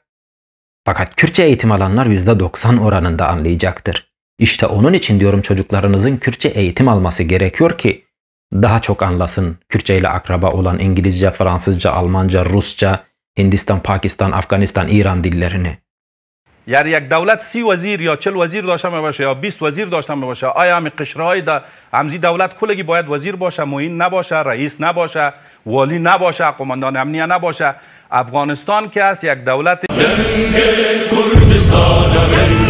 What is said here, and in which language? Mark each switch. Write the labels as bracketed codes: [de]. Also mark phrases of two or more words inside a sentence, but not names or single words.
[tr] Fakat Kürtçe eğitim alanlar %90 oranında anlayacaktır. İşte onun için diyorum çocuklarınızın Kürtçe eğitim alması gerekiyor ki daha çok anlasın Kürtçe ile akraba olan İngilizce, Fransızca, Almanca, Rusça, Hindistan, Pakistan, Afganistan, İran dillerini. [fa] یعنی یک دولت 30 وزیر یا 40 وزیر داشته باشه یا 20 وزیر داشته باشه، آیا همین قشرهای همزی دولت کلگی باید وزیر باشه، معین نباشه، رئیس نباشه، والی نباشه، قماندان امنیه نباشه؟ افغانستان که است یک دولت